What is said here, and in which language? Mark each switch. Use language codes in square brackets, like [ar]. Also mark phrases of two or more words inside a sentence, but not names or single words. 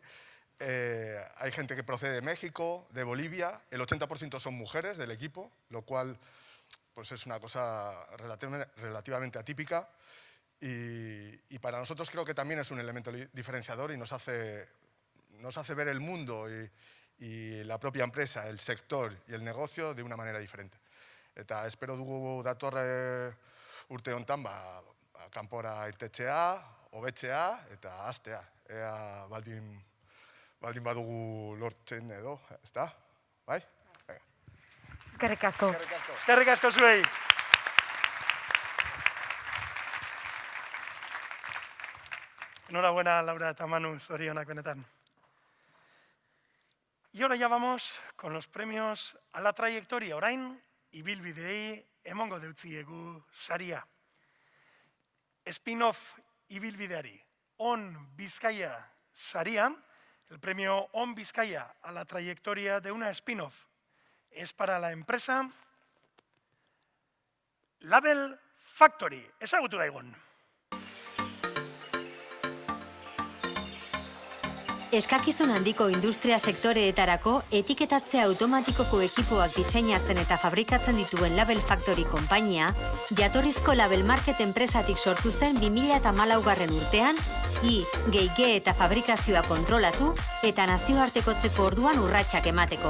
[es] Hay gente que procede de México, de Bolivia, el 80% son mujeres del equipo, lo cual pues es una cosa relativamente atípica y para nosotros creo que también es un elemento diferenciador y nos hace ver el mundo y la propia empresa, el sector y el negocio de una manera diferente. [eu] Eta espero dugu datorre urte hontan kanpora irtetzea, hobetzea eta hastea. Ea baldin badugu lortzen edo, ezta? Bai? Eskerrik asko. Eskerrik asko zuei. Enhorabuena, Laura eta Manu, zorionak benetan. [es] Y ahora ya vamos con los premios a la trayectoria. [eu] Orain, ibilbideei emongo deutziegu saria. Spin-off ibilbideari On Bizkaia saria, [es] el premio On Bizkaia a la trayectoria de una spin-off es para la empresa Label Factory. [eu] Ezagutu daigun. Eskakizun handiko industria sektoreetarako etiketatze automatikoko ekipoak diseinatzen eta fabrikatzen dituen Label Factory konpainia, jatorrizko Label Market enpresatik sortu zen 2014 urtean, G eta fabrikazioa kontrolatu eta nazioartekotzeko orduan urratsak emateko.